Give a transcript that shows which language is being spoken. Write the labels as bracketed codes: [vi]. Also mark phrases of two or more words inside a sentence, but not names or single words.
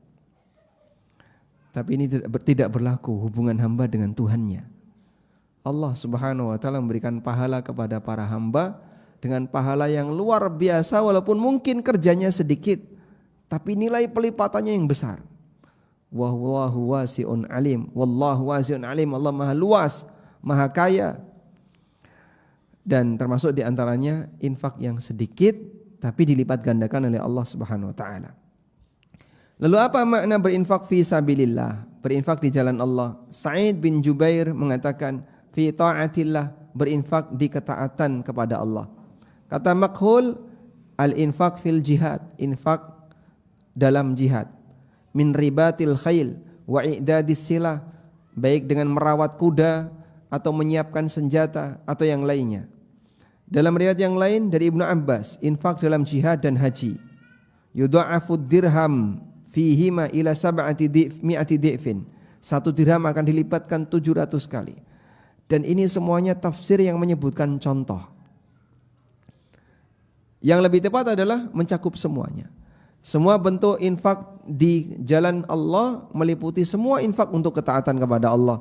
[id] Tapi ini tidak berlaku hubungan hamba dengan Tuhannya. Allah [ar] سبحانه وتعالى [id] memberikan pahala kepada para hamba dengan pahala yang luar biasa walaupun mungkin kerjanya sedikit, tapi nilai pelipatannya yang besar. [ar] والله واسع عليم. والله واسع عليم. [id] Allah Maha luas, Maha kaya. Dan termasuk di antaranya infak yang sedikit tapi dilipat gandakan oleh Allah [ar] سبحانه وتعالى. [id] Lalu apa makna berinfak [ar] في سبيل الله? [id] Berinfak di jalan Allah. Sa'id bin Jubair mengatakan [ar] في طاعة الله, [id] berinfak di ketaatan kepada Allah. Kata Makhul, [ar] الإنفاق في الجهاد, [id] infak dalam jihad. [ar] من رباط الخيل وإعداد السلاح, [id] baik dengan merawat kuda atau menyiapkan senjata atau yang lainnya. Dalam riwayat yang lain dari Ibnu Abbas, infak dalam jihad dan haji. [ar] يضاعف الدرهم فيهما إلى مائة ضعف. [id] 1 dirham akan dilipatkan 700 kali. Dan ini semuanya tafsir yang menyebutkan contoh. Yang lebih tepat adalah mencakup semuanya. Semua bentuk infak di jalan Allah meliputi semua infak untuk ketaatan kepada Allah.